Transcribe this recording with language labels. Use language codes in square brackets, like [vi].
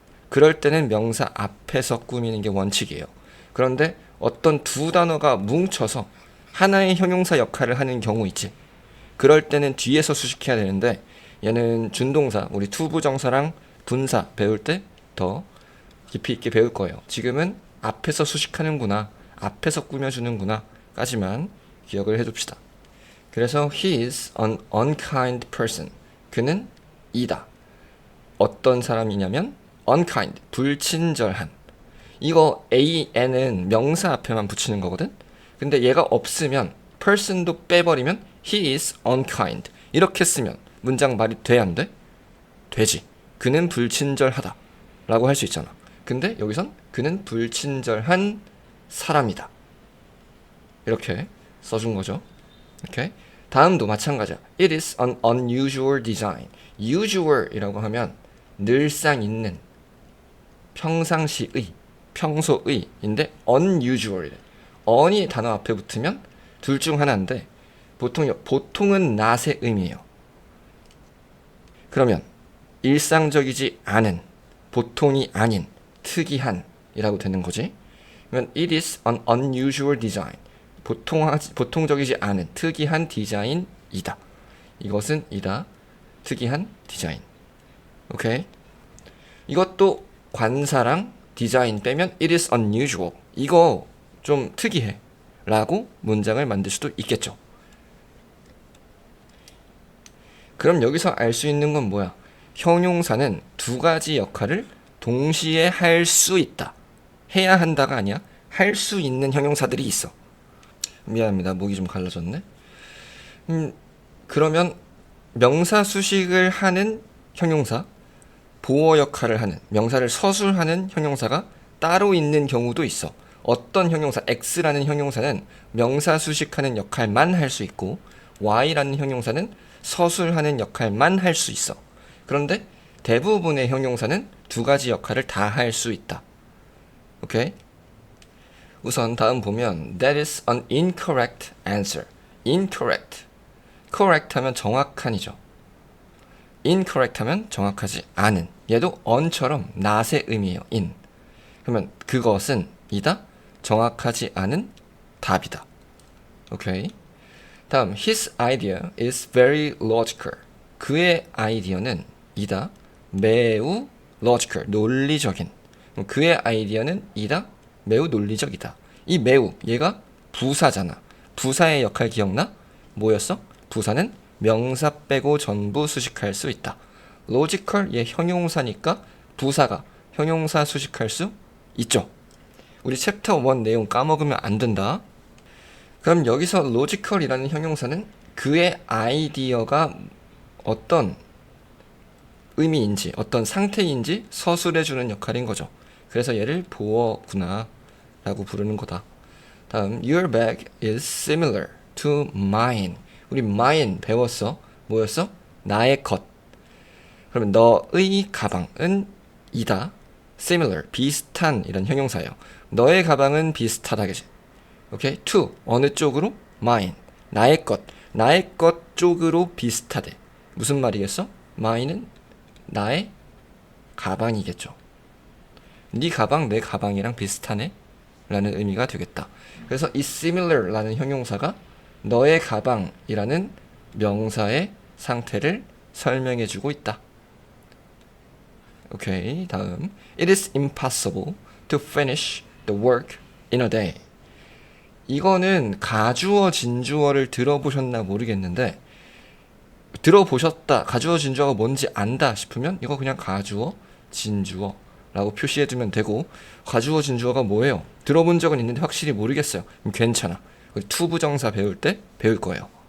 [ko] 그럴 때는 명사 앞에서 꾸미는 게 원칙이에요. 그런데 어떤 두 단어가 뭉쳐서 하나의 형용사 역할을 하는 경우 있지. 그럴 때는 뒤에서 수식해야 되는데 얘는 준동사, 우리 투부정사랑 분사 배울 때 더 깊이 있게 배울 거예요. 지금은 앞에서 수식하는구나, 앞에서 꾸며주는구나 까지만 기억을 해둡시다. [en] 그래서 he is an unkind person. [ko] 그는 이다. 어떤 사람이냐면 unkind, 불친절한. 이거 an은 명사 앞에만 붙이는 거거든. 근데 얘가 없으면 person도 빼버리면 [en] he is unkind [ko] 이렇게 쓰면 문장 말이 돼 안 돼? 되지. 그는 불친절하다 라고 할 수 있잖아. 근데 여기선 그는 불친절한 사람이다 이렇게 써준 거죠. 이렇게 다음도 마찬가지야. [en] It is an unusual design. [ko] usual이라고 하면 늘상 있는, 평상시의, 평소의인데 unusual이래. on이 단어 앞에 붙으면 둘 중 하나인데 보통은 not의 의미예요. 그러면 일상적이지 않은, 보통이 아닌, 특이한 이라고 되는 거지. [en] 그러면 it is an unusual design. [ko] 보통적이지 않은 특이한 디자인이다. 이것은 이다. 특이한 디자인. 오케이. 이것도 관사랑 디자인 빼면 [en] it is unusual. [ko] 이거 좀 특이해. 라고 문장을 만들 수도 있겠죠. 그럼 여기서 알 수 있는 건 뭐야? 형용사는 두 가지 역할을 동시에 할 수 있다. 해야 한다가 아니야. 할 수 있는 형용사들이 있어. 미안합니다. 목이 좀 갈라졌네. 그러면 명사 수식을 하는 형용사, 보어 역할을 하는, 명사를 서술하는 형용사가 따로 있는 경우도 있어. 어떤 형용사, X라는 형용사는 명사 수식하는 역할만 할 수 있고 Y라는 형용사는 서술하는 역할만 할 수 있어. 그런데 대부분의 형용사는 두 가지 역할을 다 할 수 있다. 오케이? 우선 다음 보면 [en] That is an incorrect answer. Incorrect. [ko] Correct 하면 정확한이죠. Incorrect 하면 정확하지 않은. 얘도 on처럼 not의 의미예요. in. 그러면 그것은 이다. 정확하지 않은 답이다. 오케이. [en] 다음 His idea is very logical. [ko] 그의 아이디어는 이다. 매우 logical. 논리적인. 그의 아이디어는 이다. 매우 논리적이다. 이 매우, 얘가 부사잖아. 부사의 역할 기억나? 뭐였어? 부사는 명사 빼고 전부 수식할 수 있다. logical, 얘 형용사니까 부사가 형용사 수식할 수 있죠. 우리 챕터 1 내용 까먹으면 안 된다. 그럼 여기서 logical이라는 형용사는 그의 아이디어가 어떤 의미인지, 어떤 상태인지 서술해주는 역할인 거죠. 그래서 얘를 보어구나 라고 부르는 거다. [en] 다음 Your bag is similar to mine. [ko] 우리 mine 배웠어. 뭐였어? 나의 것. 그러면 너의 가방은 이다. similar, 비슷한 이런 형용사예요. 너의 가방은 비슷하다. 그지? 오케이? to, 어느 쪽으로? mine, 나의 것. 나의 것 쪽으로 비슷하대. 무슨 말이겠어? mine은 나의 가방이겠죠. 네 가방 내 가방이랑 비슷하네 라는 의미가 되겠다. 그래서 이 similar 라는 형용사가 너의 가방이라는 명사의 상태를 설명해 주고 있다. 오케이. [en] 다음 It is impossible to finish the work in a day. [ko] 이거는 가주어 진주어를 들어보셨나 모르겠는데, 들어보셨다, 가주어 진주어가 뭔지 안다 싶으면 이거 그냥 가주어 진주어 라고 표시해두면 되고, 가주어 진주어가 뭐예요? 들어본 적은 있는데 확실히 모르겠어요. 괜찮아. 투부정사 배울 때 배울 거예요.